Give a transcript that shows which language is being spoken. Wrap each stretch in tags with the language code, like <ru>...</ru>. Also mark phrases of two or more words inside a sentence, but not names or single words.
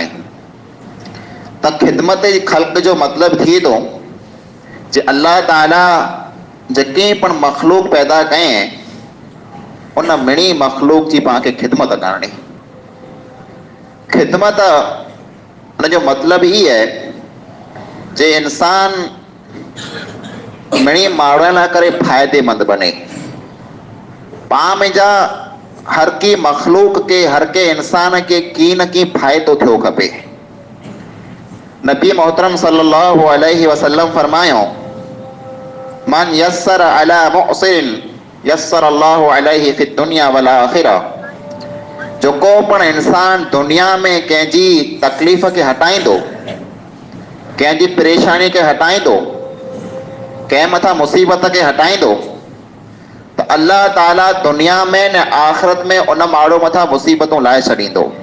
<sd>त ख़िदमत जी ख़ल्क़ जो मतिलबु थिए थो जे अल्लाह ताला जेके पण मखलूक पैदा कयईं उन मिणी मखलूक जी पाण खे ख़िदमत करणी। ख़िदमत उन जो मतिलबु ई आहे जे इंसान मिणी माण्हुनि लाइ करे फ़ाइदेमंद बने। पाण में जा हर की मखलूक के, हर के इंसान के की न की फ़ाइदो थियो खपे। नबी मोहतरम</sd> <ar>صلى الله عليه وسلم फरमायो, من يسر على معسر يسر الله عليه في الدنيا والآخرة.</ar> <sd>जेको पण इंसान दुनिया में कंहिंजी तकलीफ़ खे हटाईंदो, कंहिंजी परेशानी खे हटाईंदो, कंहिं मथां मुसीबत खे हटाईंदो, त अल्लाह ताला दुनिया में न आख़िरत में उन माण्हू मथां मुसीबतूं लाहे छॾींदो।</sd>